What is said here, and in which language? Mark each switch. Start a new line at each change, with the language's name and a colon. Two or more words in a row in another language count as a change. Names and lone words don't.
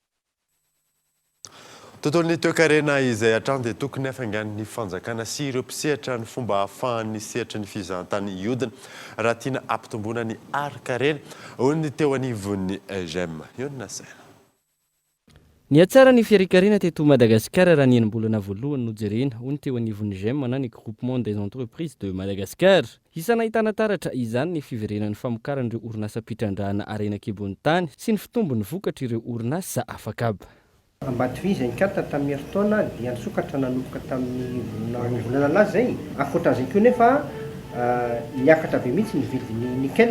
Malagasy: Tontolon'ny toe-karena izay hatrany dia tokony hafaingan'ny fanjakana sy ireo mpisehatra ny fomba hahafahan'ny sehatra ny fizahantany iodina raha tiana ampitomboana ny ari-karena hoy ny teo anivon'ny GEM. Iona saina. Ny atsara ny fiarikarena teto Madagasikara raha nienimbolana voalohany nojerena hoy ny teo anivon'ny GEM na ny groupement des entreprises de Madagascar. Isana ahitana taratra izany ny fiverenan'ny famokaran'ireo orinasa pitrandrahana arenan-kibon'ny tany sy ny fitombon'ny vokatra ireo orinasa afakaba. Ambatovy ny kata tamin'ny heritaona dia nisokatra nanomboka tamin'ny volana laza zay. Ankoatran'izay koa nefa niakatra be mihitsy ny vidin'ny nickel.